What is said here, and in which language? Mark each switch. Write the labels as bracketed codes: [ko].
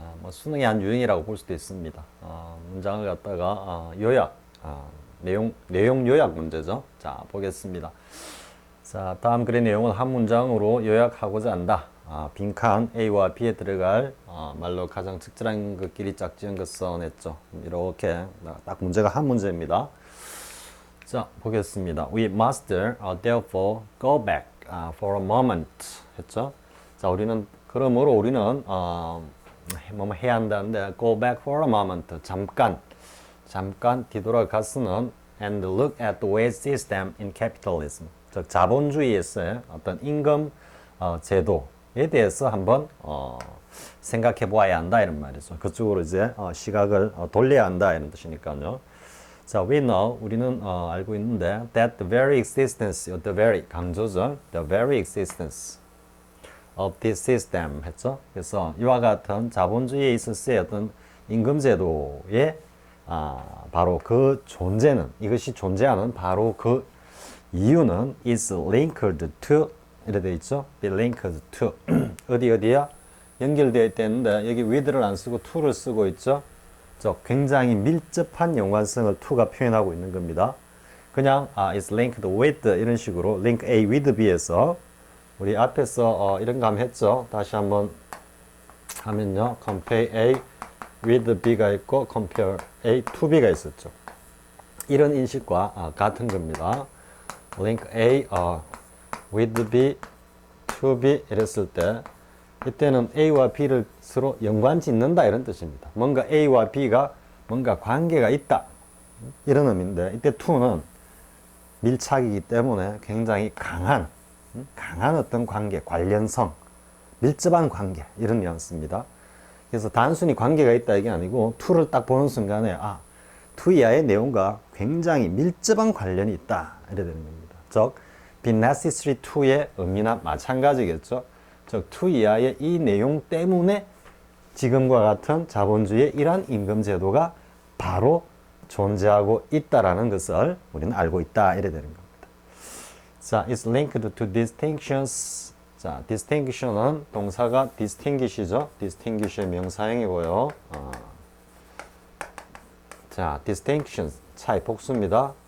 [ko] 수능의 한 유형이라고 볼 수도 있습니다. 문장을 갖다가 요약, 내용 요약 문제죠. 자, 보겠습니다. 자, 다음 글의 내용은 한 문장으로 요약하고자 한다. 빈칸 A와 B에 들어갈 말로 가장 적절한 것끼리 짝지은 것 써냈죠. 이렇게 딱 문제가 한 문제입니다. 자, 보겠습니다. [en] We must therefore go back for a moment [ko] 했죠. 자, 그러므로 우리는 뭐 해야 한다는데 [en] go back for a moment [ko] 잠깐 뒤돌아가서는 [en] and look at the wage system in capitalism. [ko] 즉 자본주의에서의 어떤 임금 제도에 대해서 한번 생각해 보아야 한다 이런 말이죠. 그쪽으로 이제 시각을 돌려야 한다 이런 뜻이니까요. [en] 자, we know, [ko] 우리는 알고 있는데 [en] that the very existence, the very, [ko] 강조죠. [en] the very existence of this system [ko] 했죠. 그래서 이와 같은 자본주의에 있었을 어떤 임금제도의 바로 그 존재는, 이것이 존재하는 바로 그 이유는 [en] is linked to, [ko] 이래 되어 있죠. be linked to 어디야? 연결되어 있다는데 여기 with를 안 쓰고 to를 쓰고 있죠. 굉장히 밀접한 연관성을 to가 표현하고 있는 겁니다. 그냥 is linked with 이런 식으로 link A with B에서 우리 앞에서 이런 거 한번 했죠. 다시 한번 하면요. compare A with B가 있고 compare A to B가 있었죠. 이런 인식과 같은 겁니다. link A with B to B 이랬을 때 이때는 A와 B를 서로 연관 짓는다 이런 뜻입니다. 뭔가 A와 B가 뭔가 관계가 있다 이런 의미인데 이때 to는 밀착이기 때문에 굉장히 강한 어떤 관계, 관련성, 밀접한 관계 이런 뉘앙스입니다. 그래서 단순히 관계가 있다 이게 아니고 to를 딱 보는 순간에 to 이하의 내용과 굉장히 밀접한 관련이 있다 이래 되는 겁니다. 즉 be necessary to의 의미나 마찬가지겠죠. 즉 to 이하의 이 내용 때문에 지금과 같은 자본주의의 이러한 임금제도가 바로 존재하고 있다라는 것을 우리는 알고 있다 이래 되는 겁니다. [en] 자, is linked to distinctions. [ko] 자, distinction은 동사가 distinguish죠. distinguish의 명사형이고요. 자, distinctions 차이 복수입니다.